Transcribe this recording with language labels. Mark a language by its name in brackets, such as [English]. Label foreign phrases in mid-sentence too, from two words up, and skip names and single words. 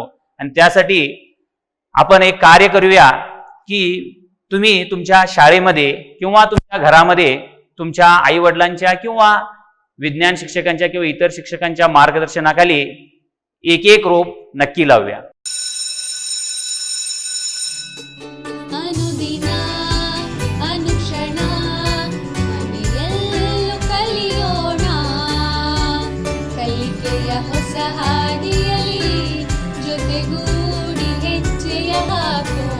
[Marathi] आणि त्यासाठी आपण एक कार्य करूया की तुम्ही तुमच्या शाळेमध्ये किंवा तुमच्या घरामध्ये तुमच्या आई वडिलांच्या किंवा विज्ञान शिक्षकांच्या किंवा इतर शिक्षकांच्या मार्गदर्शनाखाली एक एक रोप नक्की लावूया. [Kannada] ಅನುದಿನ ಅನುಕ್ಷಣ ಮನೆಯಲ್ಲೂ ಕಲಿಯೋಣ, ಕಲಿಕೆಯ ಹೊಸ ಹಾದಿಯಲ್ಲಿ ಜೊತೆಗೂಡಿ ಹೆಜ್ಜೆಯ ಹಾಕೋಣ.